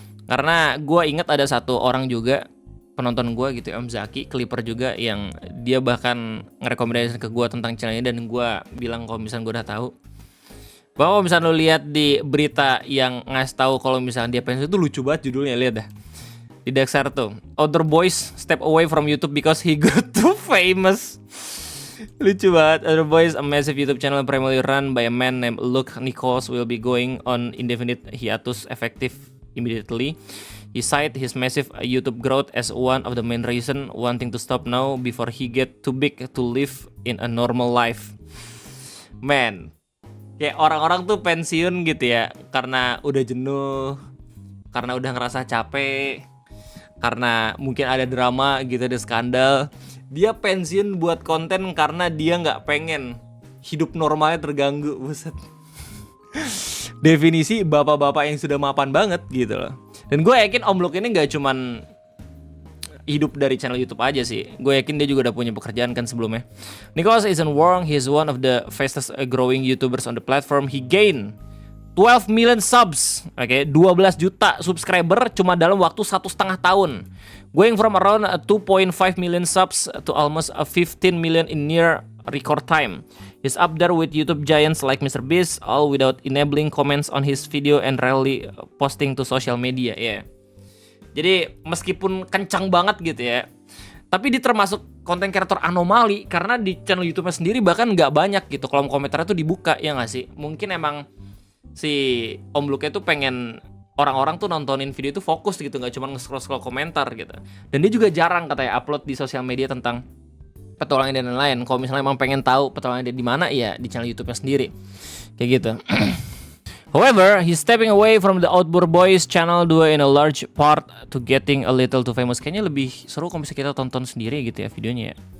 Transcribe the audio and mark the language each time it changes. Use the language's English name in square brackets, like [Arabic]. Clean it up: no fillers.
[Indonesian] Karena gue inget ada satu orang juga penonton gue gitu, Om Zaki, Clipper juga, yang dia bahkan ngerekomendasikan ke gue tentang channel ini, dan gue bilang kalau misalnya gue udah tahu. Bahwa kalau misalnya lo lihat di berita yang ngasih tahu kalau misalnya dia pensiun, itu lucu banget judulnya, lihat dah. Di Dexter tuh, [English] Other Boys step away from YouTube because he got too famous. [Indonesian] Lucu banget. [English] Other Boys, a massive YouTube channel primarily run by a man named Luke Nichols, will be going on indefinite hiatus effective immediately. He cited his massive YouTube growth as one of the main reason wanting to stop now before he get too big to live in a normal life. [Indonesian] Man, kayak orang-orang tuh pensiun gitu ya karena udah jenuh, karena udah ngerasa capek, karena mungkin ada drama gitu, ada skandal. Dia pensiun buat konten karena dia nggak pengen hidup normalnya terganggu. Buset. Definisi bapak-bapak yang sudah mapan banget gitu loh. Dan gue yakin Om Luke ini nggak cuman hidup dari channel YouTube aja sih. Gue yakin dia juga udah punya pekerjaan kan sebelumnya. [English] Nicholas isn't wrong, he's one of the fastest growing YouTubers on the platform. He gained 12 million subs, [Indonesian] oke, 12 juta subscriber cuma dalam waktu 1,5 tahun. [English] Going from around 2.5 million subs to almost 15 million in near record time. He's up there with YouTube giants like MrBeast, all without enabling comments on his video and rarely posting to social media, ya. Yeah. [Indonesian] Jadi meskipun kencang banget gitu ya, tapi dia termasuk konten kreator anomali karena di channel YouTube-nya sendiri bahkan nggak banyak gitu kolom komentar tuh dibuka, ya nggak sih? Mungkin emang si Om Luke itu pengen orang-orang tuh nontonin video itu fokus gitu, nggak cuma nge-scroll komentar gitu. Dan dia juga jarang katanya upload di sosial media tentang petualangan dan lain-lain. Kalau misalnya emang pengen tahu petualangan dia di mana, ya di channel YouTube-nya sendiri kayak gitu. [English] However, he's stepping away from the Outdoor Boys channel due in a large part to getting a little too famous. [Indonesian] Kayaknya lebih seru kalau misalnya kita tonton sendiri gitu ya videonya ya.